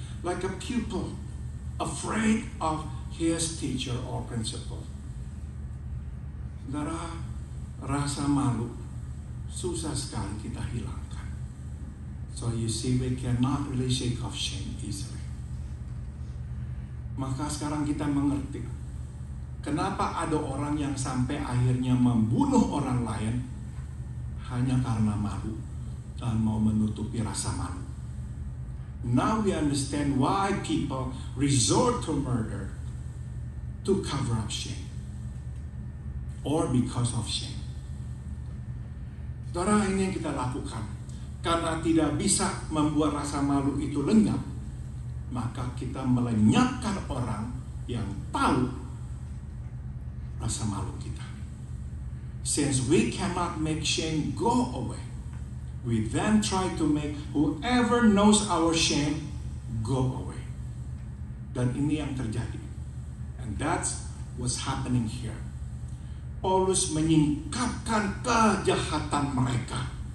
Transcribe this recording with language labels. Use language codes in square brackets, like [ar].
[en] Like a pupil, afraid of his teacher or principal. [id] Saudara, rasa malu susah sekali kita hilangkan. [en] So you see, we cannot really shake off shame easily. [id] Maka sekarang kita mengerti kenapa ada orang yang sampai akhirnya membunuh orang lain hanya karena malu dan mau menutupi rasa malu. [en] Now we understand why people resort to murder to cover up shame or because of shame. [id] Saudara, ini yang kita lakukan karena tidak bisa membuat rasa malu itu lenyap, maka kita melenyapkan orang yang tahu rasa malu kita. [en] Since we cannot make shame go away, we then try to make whoever knows our shame go away. [id] Dan ini yang terjadi. [en] And that's what's happening here. [id] Paulus menyingkapkan kejahatan mereka.